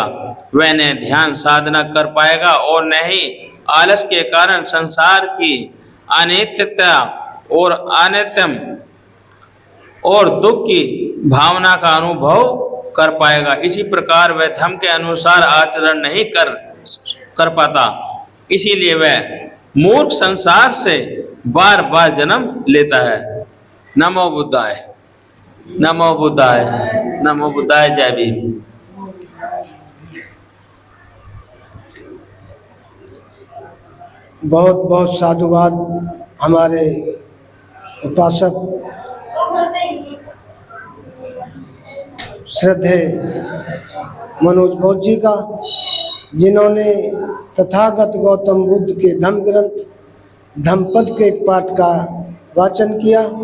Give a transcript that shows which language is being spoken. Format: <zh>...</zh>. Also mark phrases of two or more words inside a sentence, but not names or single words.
<hi>वह न ध्यान साधना कर पाएगा और न ही आलस के कारण संसार की अनित्यता और अनित्यम और दुख की भावना का अनुभव कर पाएगा। इसी प्रकार वह धर्म के अनुसार आचरण नहीं कर पाता, इसीलिए वह मूर्ख संसार से बार बार जन्म लेता है।</hi> <pi>नमो बुद्धाय, नमो बुद्धाय, नमो बुद्धाय।</pi> <hi>जय भीम। बहुत बहुत साधुवाद हमारे उपासक श्रद्धेय मनोज बौद्ध जी का, जिन्होंने तथागत गौतम बुद्ध के धम्म ग्रंथ धम्मपद के एक पाठ का वाचन किया।</hi>